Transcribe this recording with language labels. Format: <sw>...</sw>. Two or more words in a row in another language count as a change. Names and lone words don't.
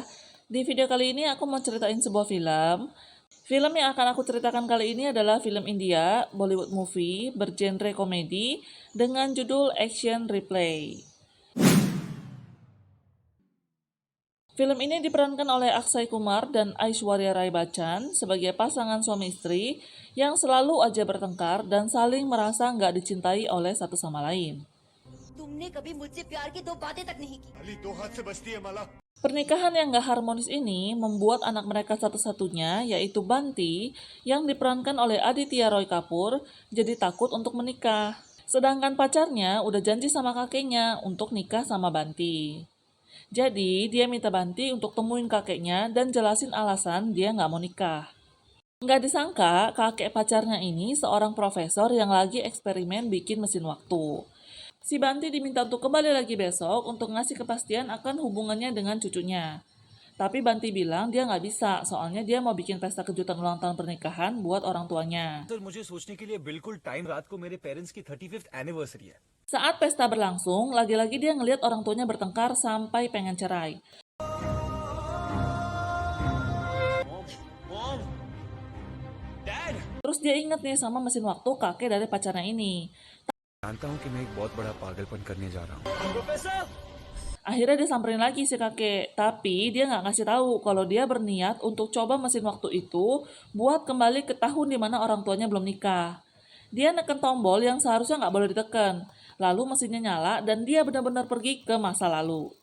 <id>Di video kali ini aku mau ceritain sebuah film. Film yang akan aku ceritakan kali ini adalah film India,</id> <en>Bollywood movie,</en> <id>bergenre komedi, dengan judul Action Replay. Film ini diperankan oleh Akshay Kumar dan Aishwarya Rai Bachchan sebagai pasangan suami istri yang selalu aja bertengkar dan saling merasa nggak dicintai oleh satu sama lain.</id> <hi>तुमने कभी मुझसे प्यार की दो बातें तक नहीं की। खाली दो हाथ से बचती है माला।</hi> <id>Pernikahan yang gak harmonis ini membuat anak mereka satu-satunya, yaitu Banti, yang diperankan oleh Aditya Roy Kapoor, jadi takut untuk menikah. Sedangkan pacarnya udah janji sama kakeknya untuk nikah sama Banti. Jadi, dia minta Banti untuk temuin kakeknya dan jelasin alasan dia gak mau nikah. Nggak disangka, kakek pacarnya ini seorang profesor yang lagi eksperimen bikin mesin waktu. Si Banti diminta untuk kembali lagi besok untuk ngasih kepastian akan hubungannya dengan cucunya. Tapi Banti bilang dia nggak bisa, soalnya dia mau bikin pesta kejutan ulang tahun pernikahan buat orang tuanya.</id> <hi>सर मुझे सोचने के लिए बिल्कुल टाइम रात को मेरे पेरेंट्स की 35th एनिवर्सरी है।</hi> <id>Saat pesta berlangsung, lagi-lagi dia ngelihat orang tuanya bertengkar sampai pengen cerai.</id> <en>mom dad</en> <id>Terus dia inget nih sama mesin waktu kakek dari pacarnya ini.</id> <hi>जानता हूँ कि मैं एक बहुत बड़ा पागलपन करने जा रहा हूँ प्रोफेसर।</hi> <id>Akhirnya dia samperin lagi si kakek, tapi dia nggak ngasih tahu kalau dia berniat untuk coba mesin waktu itu buat kembali ke tahun dimana orang tuanya belum nikah. Dia neken tombol yang seharusnya nggak boleh ditekan. Lalu mesinnya nyala dan dia benar-benar pergi ke masa lalu.</id>